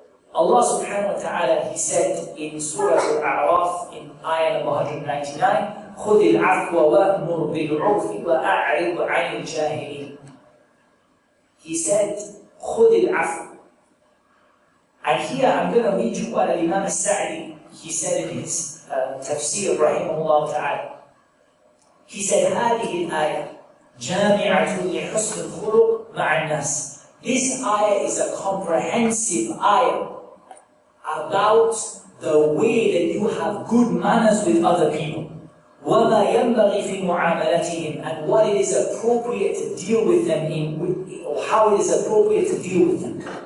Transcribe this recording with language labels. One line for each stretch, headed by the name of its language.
English: Allah subhanahu wa ta'ala, He said in Surah Al-A'raf in ayah number 199,
Arabic: خُذِ الْعَفْوَ وَأْمُرْ بِالْعُرْفِ وَأَعْرِضْ عَنِ الْجَاهِلِينَ.
English: He said,
Arabic: خُذِ الْعَفْوَ.
English: And here I'm going to read you what Imam Sa'di, he said in his tafsir, rahimahullah ta'ala. He said,
Arabic: هذه الآية جامعة لحسن الخلق مع الناس.
English: This ayah is a comprehensive ayah about the way that you have good manners with other people.
Arabic: وَمَا يَنْبَغِي فِي مُعَامَلَتِهِمْ,
English: and what it is appropriate to deal with them in, or how it is appropriate to deal with them.